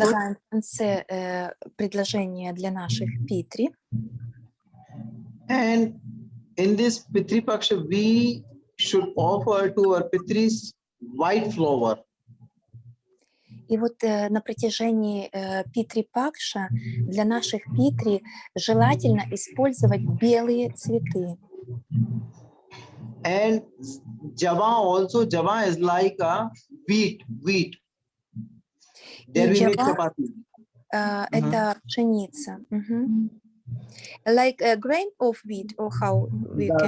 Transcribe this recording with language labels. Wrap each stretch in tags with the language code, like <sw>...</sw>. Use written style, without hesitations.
<ru>предлагаем в конце предложение для наших питри.</ru> <en>And in this Pitri Paksha, we should offer to our Pitris white flower.</en> <ru>И вот на протяжении Питри Пакша для наших Питри желательно использовать белые цветы.</ru> <en>And Java also, Java is like a wheat. There we make Java, chapati.</en> <ru>это пшеница. Мгм.</ru> <en>Like a grain of wheat, or how we can...</en>